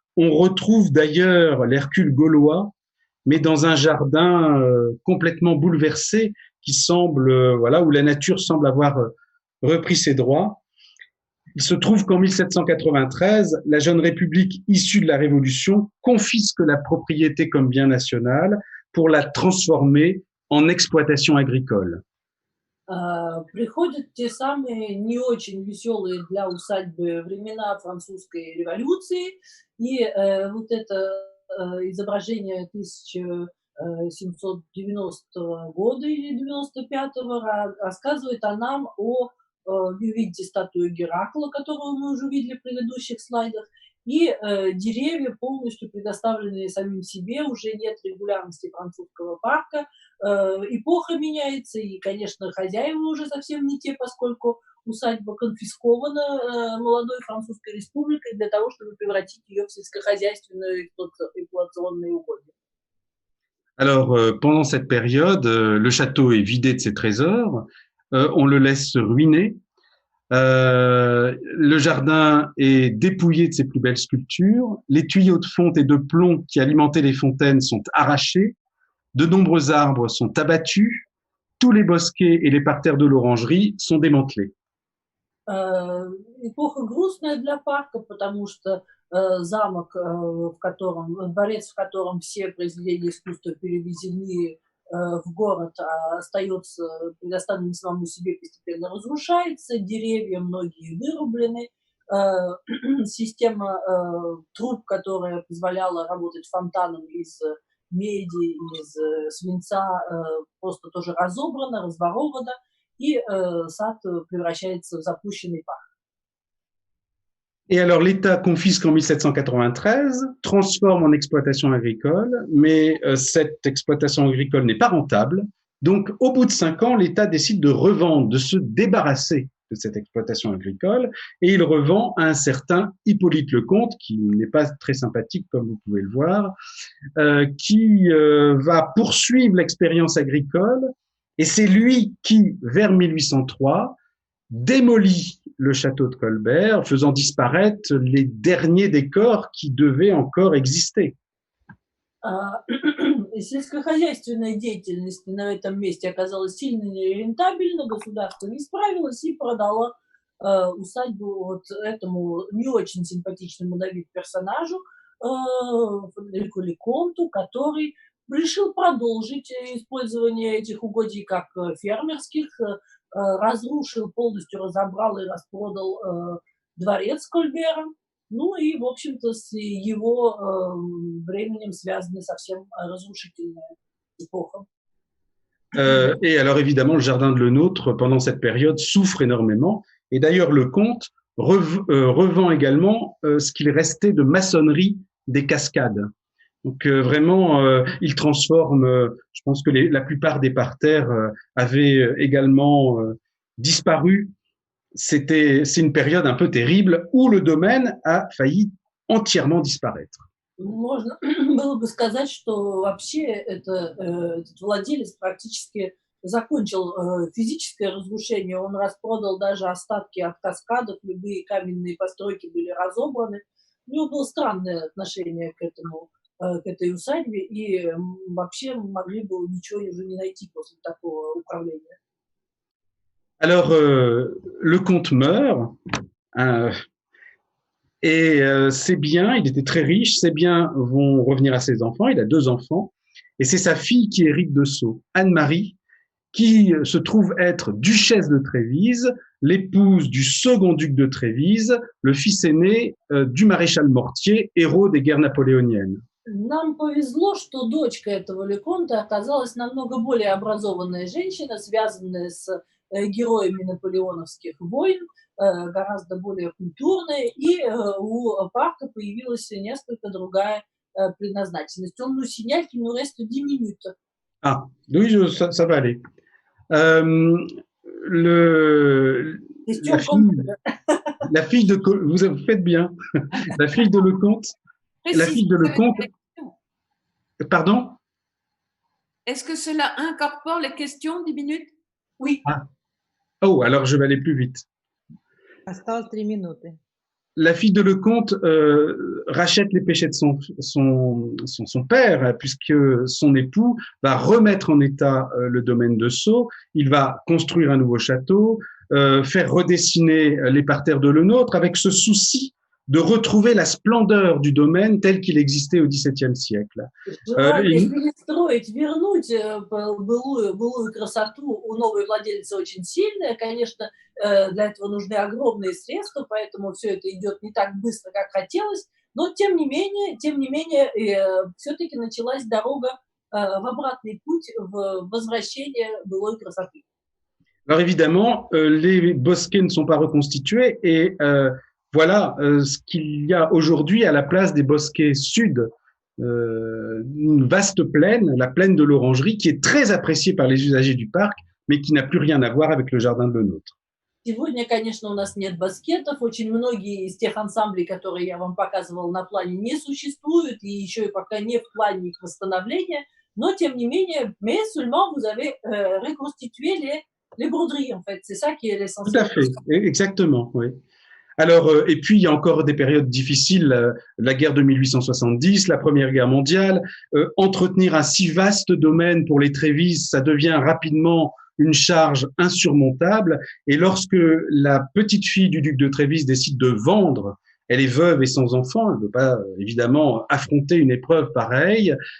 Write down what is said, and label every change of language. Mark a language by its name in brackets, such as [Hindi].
[French] On retrouve d'ailleurs l'Hercule gaulois, mais dans un jardin complètement bouleversé qui semble, où la nature semble avoir repris ses droits. Il se trouve qu'en 1793, la jeune République issue de la Révolution confisque la propriété comme bien national pour la transformer en exploitation agricole. [Russian] Приходят те самые не очень веселые для усадьбы времена французской революции, и вот это изображение 1790 года или 95-го рассказывает нам о, вы видите статую Геракла, которую мы уже видели в предыдущих слайдах, и деревья полностью предоставленные самим себе, уже нет регулярности французского парка, эпоха меняется, и, конечно, хозяева уже совсем не те, поскольку усадьба конфискована молодой Французской республикой для того, чтобы превратить ее в сельскохозяйственное эксплуатационное угодье. [French] Alors, pendant cette période, le château est vidé de ses trésors, on le laisse se ruiner. Le jardin est dépouillé de ses plus belles sculptures. Les tuyaux de fonte et de plomb qui alimentaient les fontaines sont arrachés. De nombreux arbres sont abattus. Tous les bosquets et les parterres de l'orangerie sont démantelés. [Russian] Эпоха грустная для парка, потому что замок, дворец, в котором все произведения искусства перевезены в город, остается предоставлен самому себе, постепенно разрушается, деревья многие вырублены, система труб, которая позволяла работать фонтаном из меди, из свинца, просто тоже разобрана, разворована, и сад превращается в запущенный парк. [French] Et alors, l'État confisque en 1793, transforme en exploitation agricole, mais cette exploitation agricole n'est pas rentable. Donc, au bout de 5 ans, l'État décide de revendre, de se débarrasser de cette exploitation agricole, et il revend à un certain Hippolyte Lecomte, qui n'est pas très sympathique, comme vous pouvez le voir, qui va poursuivre l'expérience agricole, et c'est lui qui, vers 1803, démolit le château de Colbert, faisant disparaître les derniers décors qui devaient encore exister. [Russian] Сельскохозяйственная деятельность на этом месте оказалась сильно нерентабельна, государство не справилось и продало усадьбу вот этому не очень симпатичному на вид персонажу, Фредерику Лекомту, который решил продолжить использование этих угодий как фермерских, разрушил, полностью разобрал и распродал дворец Кольбера. Ну и, в общем-то, с его временем связана совсем разрушительная эпоха. [French] Et alors évidemment, le jardin de Lenôtre, pendant cette période, souffre énormément. Et d'ailleurs, le comte revend également ce qu'il restait de maçonnerie des cascades. Donc vraiment, il transforme, je pense que la plupart des parterres avaient également disparu. C'est une période un peu terrible où le domaine a failli entièrement disparaître. [Russian] Можно было бы сказать, что вообще этот владелец практически закончил физическое разрушение. Он распродал даже остатки от каскадов, любые каменные постройки были разобраны. У него было странное отношение к этой усадьбе, и вообще могли бы ничего уже не найти после такого управления. [French] Alors, le comte meurt, et ses biens, il était très riche, ses biens vont revenir à ses enfants, il a 2 enfants, et c'est sa fille qui hérite de Sceaux, Anne-Marie, qui se trouve être duchesse de Trévise, l'épouse du second duc de Trévise, le fils aîné du maréchal Mortier, héros des guerres napoléoniennes. [Russian] Нам повезло, что дочка этого Лекомта оказалась намного более образованная женщина, связанная с героями наполеоновских войн, гораздо более культурная, и у парка появилась несколько другая предназначенность. [French] Он nous signale qu'il nous reste 10 minutes. Ah, oui, ça va aller. La fille de vous faites bien. La fille de Lecomte. La fille de Lecomte. Pardon? Est-ce que cela incorpore les questions, 10 minutes? Oui. Ah. Oh, alors je vais aller plus vite. [Russian] Осталось 3 минуты. [French] La fille de Lecomte rachète les péchés de son père, puisque son époux va remettre en état le domaine de Sceaux. Il va construire un nouveau château, faire redessiner les parterres de Lenôtre, avec ce souci de retrouver la splendeur du domaine tel qu'il existait au XVIIe siècle. [Russian] Перестроить, вернуть былую красоту у новой владельца очень сильная. Конечно, для этого нужны огромные средства, поэтому все это идет не так быстро, как хотелось. Но тем не менее, все-таки началась дорога в обратный путь, в возвращение былой красоты. [French] Alors évidemment, les bosquets ne sont pas reconstitués et voilà ce qu'il y a aujourd'hui à la place des bosquets sud, une vaste plaine, la plaine de l'Orangerie, qui est très appréciée par les usagers du parc, mais qui n'a plus rien à voir avec le jardin de Lenôtre. [Russian] Сегодня, конечно, у нас нет баскетов, очень многие из тех ансамблей, которые я вам показывал на плане, не существуют, и еще и пока не в плане их восстановления, но tiem не menее, [French] mais seulement vous avez reconstitué les broderies, en fait, c'est ça qui est l'essentiel. Tout à fait, exactement, oui. Alors, et puis il y a encore des périodes difficiles, la guerre de 1870, la Première Guerre mondiale. Entretenir un si vaste domaine pour les Trévises, ça devient rapidement une charge insurmontable. Et lorsque la petite fille du duc de Trévise décide de vendre, elle est veuve et sans enfant, elle ne peut pas évidemment affronter une épreuve pareille.